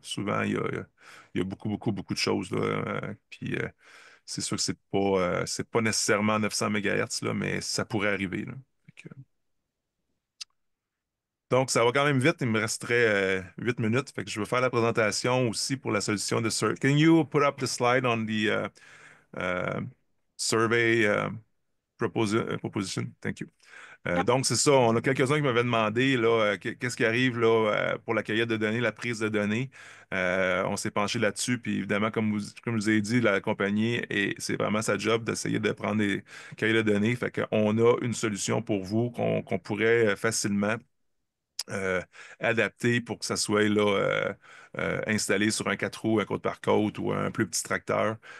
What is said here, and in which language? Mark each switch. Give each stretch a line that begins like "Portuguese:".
French: Souvent, il y a beaucoup de choses, là. Puis c'est sûr que c'est pas nécessairement 900 MHz, là, mais ça pourrait arriver, là. Fait que- donc, ça va quand même vite. Il me resterait 8 minutes. Fait que je vais faire la présentation aussi pour la solution de Survey.
English: Can you put up the slide on the survey proposition. Thank you. Yep.
French: Donc, c'est ça. On a quelques-uns qui m'avaient demandé là, qu'est-ce qui arrive là, pour la cueillette de données, la prise de données. On s'est penché là-dessus. Puis évidemment, comme je vous ai dit, la compagnie, c'est vraiment sa job d'essayer de prendre des cueillettes de données. Fait qu'on a une solution pour vous qu'on pourrait facilement euh, adapté pour que ça soit là, installé sur un 4 roues, un côte par côte ou un plus petit tracteur.